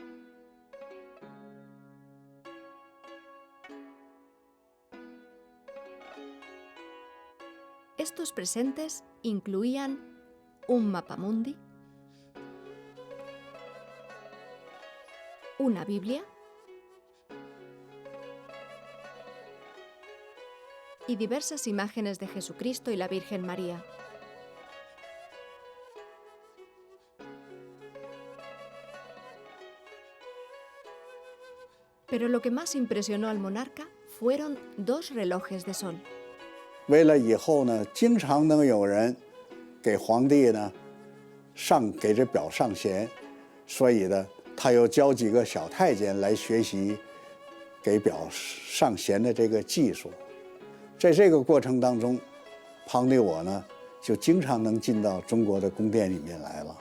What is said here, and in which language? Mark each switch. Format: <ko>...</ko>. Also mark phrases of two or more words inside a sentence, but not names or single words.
<es>Estos presentes incluían un mapamundi, una Biblia y diversas imágenes de Jesucristo y la Virgen María. Pero lo que más impresionó al monarca fueron 2 relojes de sol.</es> <zh>为了以后呢，经常能有人给皇帝呢给这表上弦，所以呢，他又教几个小太监来学习给表上弦的这个技术。在这个过程当中，庞迪我呢就经常能进到中国的宫殿里面来了。</zh>